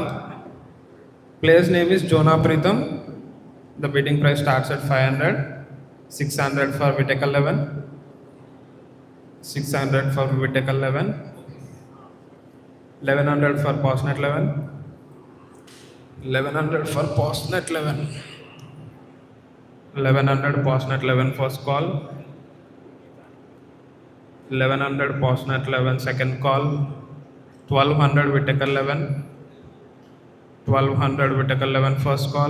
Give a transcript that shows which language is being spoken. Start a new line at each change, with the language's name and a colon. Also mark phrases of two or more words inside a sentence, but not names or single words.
English: Player's name is Jonah Preetham. The bidding price starts at 500. 600 for Whitaker 11. 600 for Whitaker 11. 1100 for Postnet 11. 1100 for Postnet 11. 1100 Postnet 11, first call. 1100 Postnet 11, second call. 1200 Whitaker 11. 1200 Whitaker 11, first call.